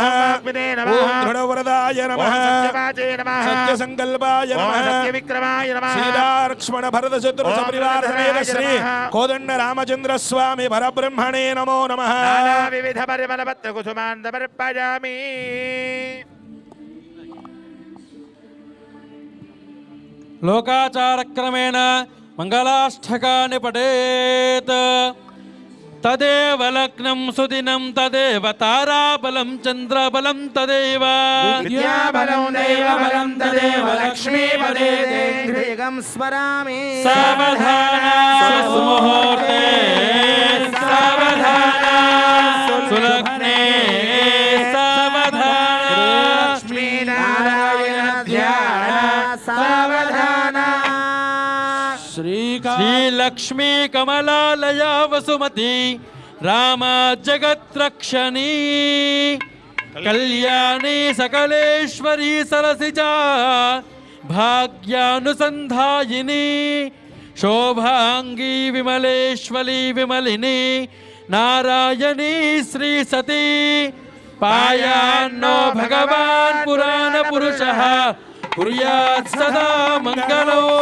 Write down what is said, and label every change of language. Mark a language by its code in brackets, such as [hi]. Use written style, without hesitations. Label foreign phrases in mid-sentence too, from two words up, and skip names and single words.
[sa] ఓం వాగ్మినే నమః. ఓం దృఢవరదాయ నమః. ఓం సత్యవాచే నమః. సత్యసంకల్పాయ ఓం నమః. సత్యవిక్రమాయ నమః. సీతాలక్ష్మణ భరత శత్రు ఓం సపరివార సమేత శ్రీ నమః. కోదండ రామచంద్ర స్వామి పరబ్రహ్మణే నమో నమః. నానా వివిధ పరిమళ పత్ర కుసుమాన్ సమర్పయామి. लोकाचारक्रमेण मंगलाष्टकानि पठेत् तदेव लग्नं सुदिनं तदेव ताराबलं चन्द्रबलं तदेव విద్యాబలం దైవబలం తదేవ లక్ష్మీపదే దేహం స్మరామి. सावधाना सुमुहूर्ते सावधाना सुलग्ने सावधाना లక్ష్మీనారాయణ ధ్యాన సావధాన. श्रीलक्ष्मी कमलालया वसुमती रामा जगत्रक्षणी कल्याणी सकलेश्वरी सरसिजा भाग्यानुसंधायिनी शोभांगी विमलेश्वरी विमलिनी नारायणी श्री सती पायान्नो भगवान् पुराण पुरुषः कुर्यात् सदा मंगलो.